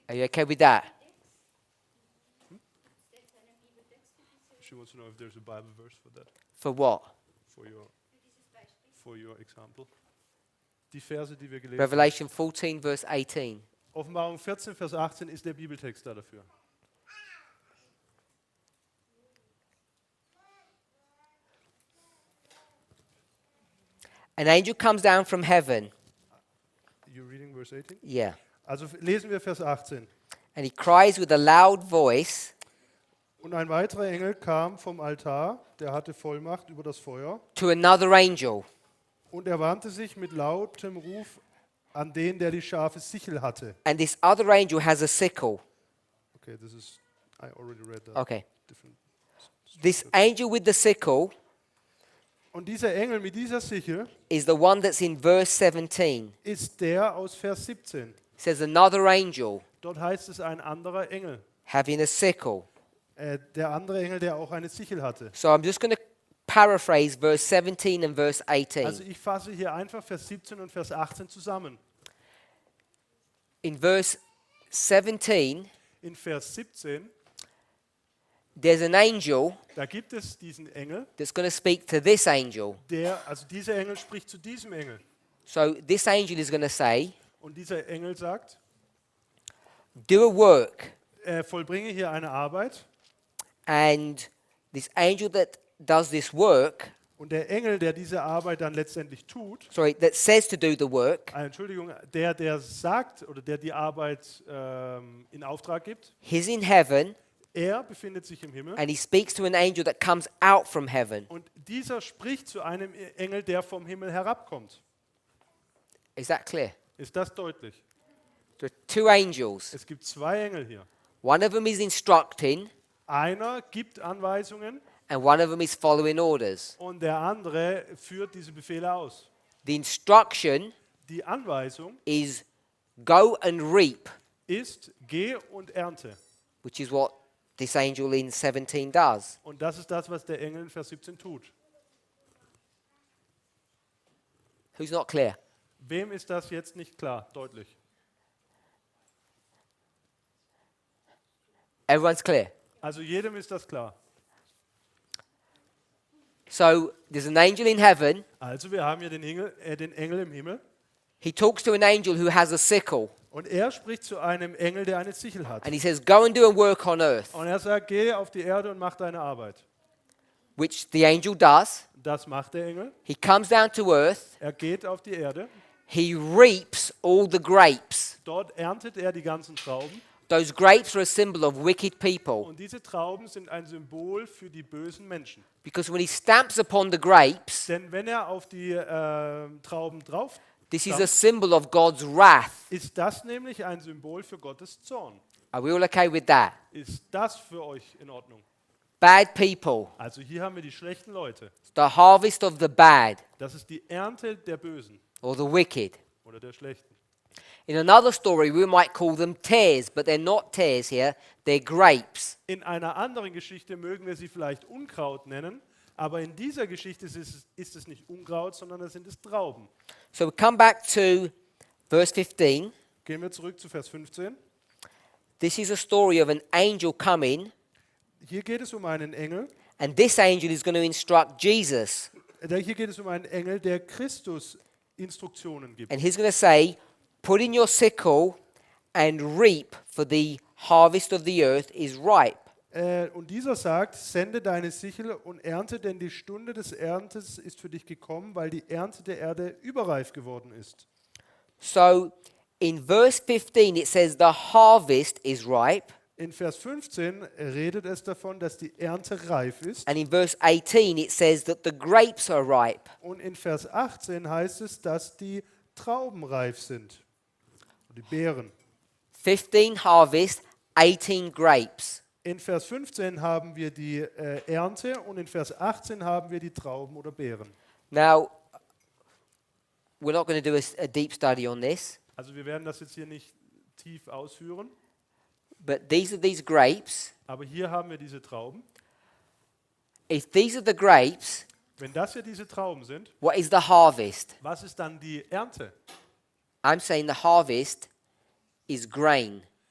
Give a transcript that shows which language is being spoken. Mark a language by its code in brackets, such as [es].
[en] Are you okay with that? She wants to know if there's a Bible verse for that, For what? for your example. [de] Die Verse, die wir gelesen haben. [en] Revelation 14, verse 18. [de] Offenbarung 14, Vers 18 ist der Bibeltext da dafür. [en] An angel comes down from heaven. You reading verse 18? Yeah. [de] Also lesen wir Vers 18. [en] And he cries with a loud voice [de] Und ein weiterer Engel kam vom Altar, der hatte Vollmacht über das Feuer, [en] to another angel. [de] und er wandte sich mit lautem Ruf an den, der die scharfe Sichel hatte. [en] And this other angel has a sickle. Okay, this is, I already read that. Okay. Different. This angel with the sickle [de] Und dieser Engel mit dieser Sichel [en] is the one that's in verse 17. [de] ist der aus Vers 17. [en] It says another angel [de] Dort heißt es ein anderer Engel. [en] having a sickle. [de] Der andere Engel, der auch eine Sichel hatte. [en] So I'm just going to paraphrase verse 17 and verse 18. [de] Also ich fasse hier einfach Vers 17 und Vers 18 zusammen. [en] In verse 17, [de] In Vers 17, [en] there's an angel [de] da gibt es diesen Engel, [en] that's going to speak to this angel. [de] also dieser Engel spricht zu diesem Engel. [en] So this angel is going to say, [de] Und dieser Engel sagt, [en] do a work. [de] vollbringe hier eine Arbeit. [en] And this angel that does this work, [de] Und der Engel, der diese Arbeit dann letztendlich tut, [en] that says to do the work, [de] Entschuldigung, der sagt oder der die Arbeit in Auftrag gibt, [en] he's in heaven [de] er befindet sich im Himmel [en] and he speaks to an angel that comes out from heaven. [de] und dieser spricht zu einem Engel, der vom Himmel herabkommt. [en] Is that clear? [de] Ist das deutlich? [en] There are two angels. [de] Es gibt zwei Engel hier. [en] One of them is instructing [de] Einer gibt Anweisungen [en] and one of them is following orders. [de] und der andere führt diese Befehle aus. [en] The instruction [de] Die Anweisung [en] is go and reap, [de] ist, geh und ernte. [en] which is what this angel in 17 does. [de] Und das ist das, was der Engel in Vers 17 tut. [en] Who's not clear? [de] Wem ist das jetzt nicht klar, deutlich? [en] Everyone's clear. [de] Also jedem ist das klar. [en] So there's an angel in heaven. [de] Also wir haben hier den Engel im Himmel [en] He talks to an angel who has a sickle [de] und er spricht zu einem Engel, der eine Sichel hat. [en] and he says, go and do a work on earth, [de] Und er sagt, geh auf die Erde und mach deine Arbeit. [en] which the angel does. [de] Das macht der Engel. [en] He comes down to earth. [de] Er geht auf die Erde. [en] He reaps all the grapes. [de] Dort erntet er die ganzen Trauben. [en] Those grapes are a symbol of wicked people [de] Und diese Trauben sind ein Symbol für die bösen Menschen. [en] because when he stamps upon the grapes, [de] Denn wenn er auf die Trauben drauf [en] this is a symbol of God's wrath. [de] ist das nämlich ein Symbol für Gottes Zorn. [en] Are we all okay with that? [de] Ist das für euch in Ordnung? [en] Bad people, [de] Also hier haben wir die schlechten Leute. [en] the harvest of the bad [de] Das ist die Ernte der Bösen [en] or the wicked. [de] oder der Schlechten. [en] In another story, we might call them tares, but they're not tares here, they're grapes. [de] In einer anderen Geschichte mögen wir sie vielleicht Unkraut nennen, aber in dieser Geschichte ist es nicht Unkraut, sondern es sind Trauben. [en] So we come back to verse 15. [de] Gehen wir zurück zu Vers 15. [en] This is a story of an angel coming, [de] Hier geht es um einen Engel. [en] and this angel is going to instruct Jesus. [de] Hier geht es um einen Engel, der Christus Instruktionen gibt. [en] And he's going to say, put in your sickle and reap, for the harvest of the earth is ripe. [de] Und dieser sagt, sende deine Sichel und ernte, denn die Stunde des Erntes ist für dich gekommen, weil die Ernte der Erde überreif geworden ist. [en] So in verse 15 it says the harvest is ripe, [de] In Vers 15 redet es davon, dass die Ernte reif ist. [en] and in verse 18 it says that the grapes are ripe. [de] Und in Vers 18 heißt es, dass die Trauben reif sind. Die Beeren. [en] 15 harvest, 18 grapes. [de] In Vers 15 haben wir die Ernte und in Vers 18 haben wir die Trauben oder Beeren. [en] Now, we're not going to do a deep study on this, [de] Also wir werden das jetzt hier nicht tief ausführen, [en] but these are these grapes. [de] aber hier haben wir diese Trauben. [en] If these are the grapes, [de] Wenn das hier diese Trauben sind, [en] what is the harvest? [de] was ist dann die Ernte? [en] I'm saying the harvest is grain.